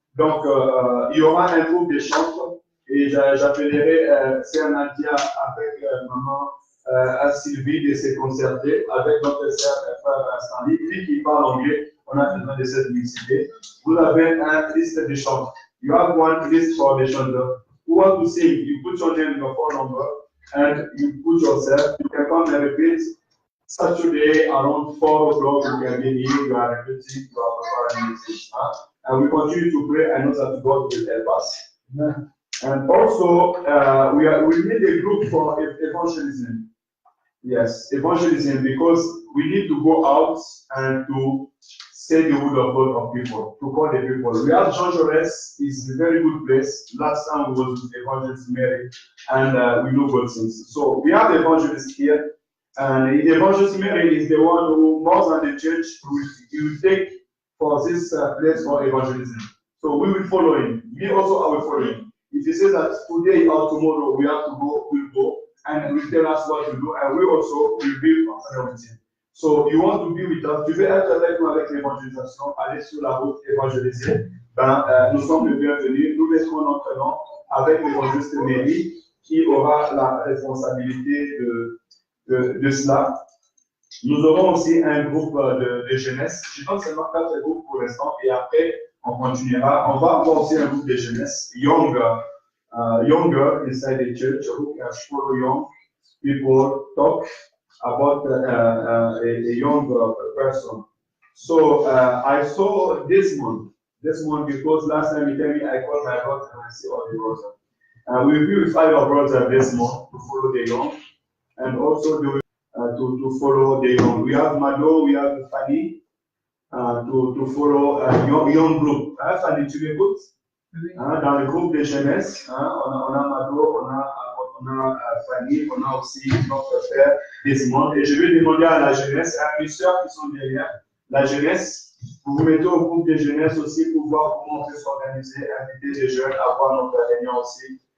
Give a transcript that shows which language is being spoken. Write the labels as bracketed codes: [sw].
[fr] Donc il y aura un groupe de chanteurs et j'appellerai Sœur Nadia avec maman Sylvie de se concerter avec notre sœur Stanley, lui qui parle anglais. On a besoin de cette mixité. Vous avez une liste de chants. [en] You have one list for the chanteur. Who want to sing? You put your name, your phone number, and you put yourself. You can come and repeat. Saturday around 4 o'clock, you can be here. You are repeating. You are preparing music. And we continue to pray. I know that God will help us. Amen. And also, we need a group for evangelism. Yes, evangelism, because we need to go out and to say the word of God of people, to call the people. We have Jean Jaurès, is a very good place. Last time we was with Evangelist Mary, and we know God things. So we have evangelist here, and the Evangelist Mary is the one who, more than the church, will take for this place for evangelism. So we will follow him. Me also, I will follow him. If he says that today or tomorrow we have to go, we'll go, and will tell us what to do, and we also will be partner with him. So you want to be with us, [fr] tu veux être avec nous avec l'évangélisation, aller sur la route évangéliser, nous sommes les bienvenus, nous laisserons notre nom avec l'évangéliste Mary qui aura la responsabilité de cela. Nous aurons aussi un groupe de jeunesse, je pense seulement 4 groupes pour l'instant, et après on continuera. On va avoir aussi un groupe de jeunesse, [en] younger inside the church, who can follow young people talk about a young person. So I saw Desmond because last time he told me I called my brother and I see all the brothers. We will with our brother Desmond to follow the young and also to follow the young. We have Mado, we have Fanny to follow a young group. [fr] Fanny, tu m'écoutes? Dans le groupe de jeunesse, on a Mado, on a Fanny, on a aussi notre frère Desmond. Et je vais demander à la jeunesse, à mes soeurs qui sont derrière, la jeunesse, vous vous mettez au groupe de jeunesse aussi pour voir comment on peut s'organiser, inviter les jeunes à voir notre réunion aussi.